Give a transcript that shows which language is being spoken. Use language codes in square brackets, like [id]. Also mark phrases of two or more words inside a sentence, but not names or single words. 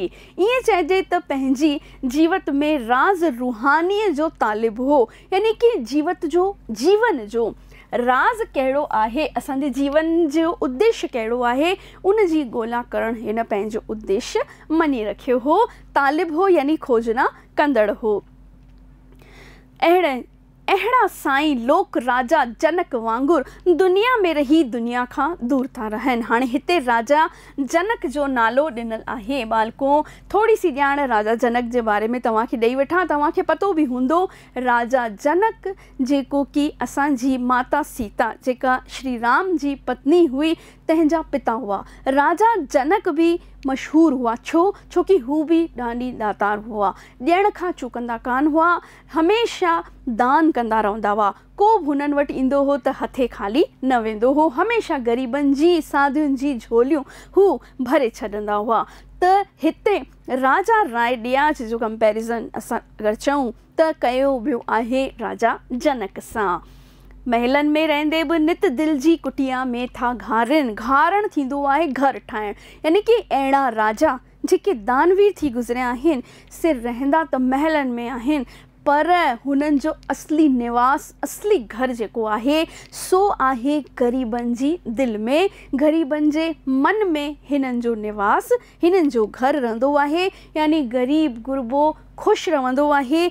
[sd] ईअं चइजे त पंहिंजी जीवत में राज़ रूहानीअ जो तालिब हो, यानी कि जीवत जो जीवन जो राज़ कहिड़ो आहे, असांजे जीवन जो उद्देश्य कहिड़ो आहे, उन जी ॻोल्हा करणु हिन पंहिंजो उद्देश्य मञी रखियो हो। तालिब हो यानी खोजना कंदड़ हो। अहिड़ा साईं लोक राजा जनक वांगुरु दुनिया में रही दुनिया खां दूर था रहनि। हाणे हिते राजा जनक जो नालो ॾिनल आहे बालको। थोरी सी ॼाण राजा जनक जे बारे में तव्हांखे ॾेई वठां। तव्हांखे पतो बि हूंदो राजा जनक जेको कि असांजी माता सीता जेका श्री राम जी पत्नी हुई तंहिंजा पिता हुआ। राजा जनक बि मशहूरु हुआ, छो कि हू बि ॾाढी दातार हुआ, ॾियण खां चुकंदा कान हुआ, हमेशह दान कंदा रहंदा हुआ। को बि हुननि वटि ईंदो हो त हथे खाली न वेंदो हो, हमेशह ग़रीबनि जी साधुनि जी झोलियूं हू भरे छॾंदा हुआ। त हिते राजा रायडियाच जो कंपेरिज़न असां अगरि चऊं त कयो वियो आहे राजा जनक सां। महलनि में रहंदे बि नित दिल जी कुटिया में था घारनि। घारण थींदो आहे घर ठाहिणु, यानी कि अहिड़ा राजा जेके दानवीर थी गुज़रिया आहिनि से रहंदा त महलनि में आहिनि, पर हुननि जो असली निवास, असली घर जेको आहे सो आहे ग़रीबनि जी दिलि में, ग़रीबनि जे मन में हिननि जो निवास, हिननि जो घर रहंदो आहे, यानी ग़रीब गुरबो ख़ुशि रहंदो आहे।